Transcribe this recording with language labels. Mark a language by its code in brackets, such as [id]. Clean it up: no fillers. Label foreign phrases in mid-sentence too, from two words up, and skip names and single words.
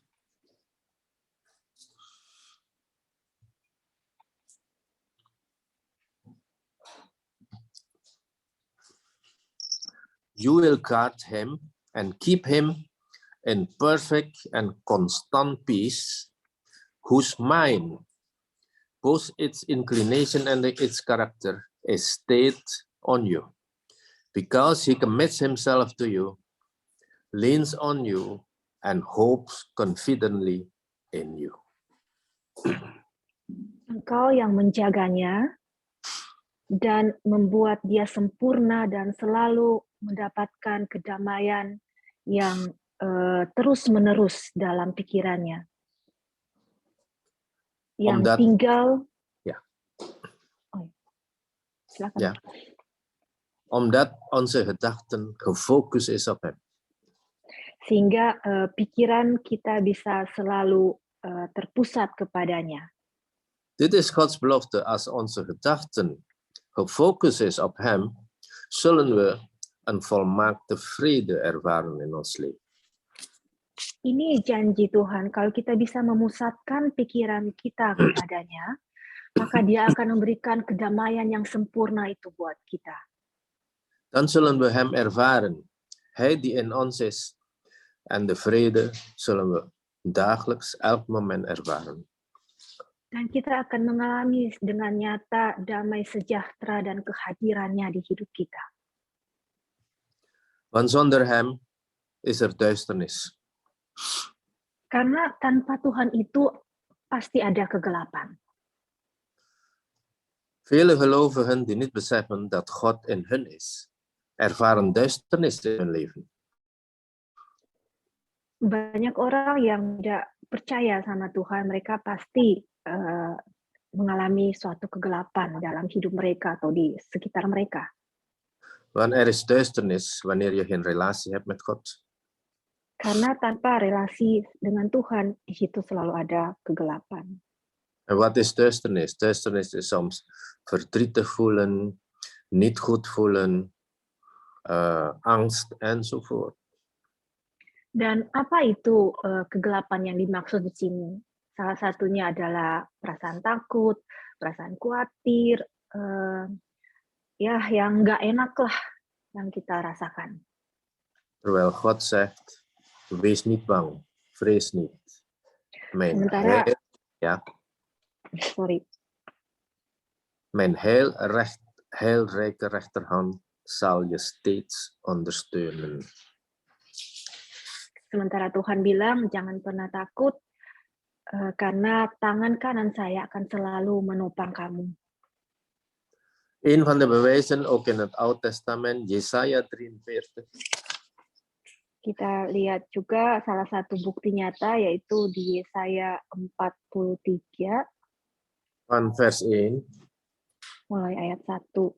[en] You will guard him and keep him in perfect and constant peace, whose mind, both its inclination and its character, is stayed on you, because he commits himself to you, leans on you, and hopes confidently in you. [id] Engkau yang menjaganya dan membuat dia sempurna dan selalu mendapatkan kedamaian yang terus-menerus dalam pikirannya. Yang tinggal... [nl] Ja. [id] Oh, silakan. [nl] Ja. Omdat onze gedachten gefocust is op hem. [id] Sehingga pikiran kita bisa selalu terpusat kepadanya. [nl] Dit is Gods belofte. Als onze gedachten gefocust is op hem, zullen we een volmaakte vrede ervaren in ons leven. [id] Ini janji Tuhan, kalau kita bisa memusatkan pikiran kita kepadanya, maka dia akan memberikan kedamaian yang sempurna itu buat kita. [nl] Dan zullen we hem ervaren, hij die in ons is, en de vrede zullen we dagelijks, elk moment ervaren. [id] Dan kita akan mengalami dengan nyata damai sejahtera dan kehadirannya di hidup kita. [nl] Want zonder hem is er duisternis. [id] Karena tanpa Tuhan itu pasti ada kegelapan. [nl] Vele gelovigen die niet beseffen dat God in hun is, ervaren duisternis in hun leven. [id] Banyak orang yang tidak percaya sama Tuhan, mereka pasti mengalami suatu kegelapan dalam hidup mereka atau di sekitar mereka. [nl] Want er is duisternis wanneer je geen relatie hebt met God. [id] Karena tanpa relasi dengan Tuhan, di situ selalu ada kegelapan. [nl] En wat is duisternis? Duisternis is soms verdrietig voelen, niet goed voelen, angst enzovoort. [id] Dan apa itu kegelapan yang dimaksud di sini? Salah satunya adalah perasaan takut, perasaan khawatir, ya yang nggak enak lah yang kita rasakan. [nl] Terwijl God zegt, wees niet bang, vrees niet. Mijn [id] Sementara- [nl] heil, ja, Sorry. mijn heilrijke rechterhand zal je steeds ondersteunen. [id] Sementara Tuhan bilang, jangan pernah takut, karena tangan kanan saya akan selalu menopang kamu. [nl] Een van de bewijzen, ook in het Oude Testament, Jesaja 43, [id] Kita lihat juga salah satu bukti nyata, yaitu di Yesaya 43, [nl] van vers 1. [id] mulai ayat 1.